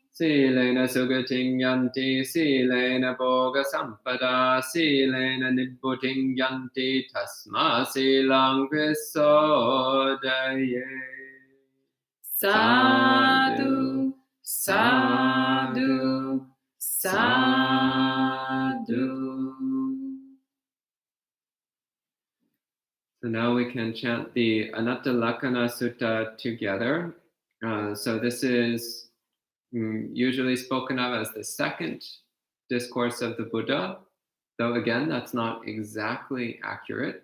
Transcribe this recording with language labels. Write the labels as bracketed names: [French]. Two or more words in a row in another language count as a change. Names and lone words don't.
[Pali] Silena sugating yanti, silena bhoga sampada, silena nibbuting yanti, tasma silang visodaye. Sadhu, sadhu, sadhu. [English] So now we can chant the Anatta Lakkhana Sutta together. So this is usually spoken of as the second discourse of the Buddha, though again, that's not exactly accurate.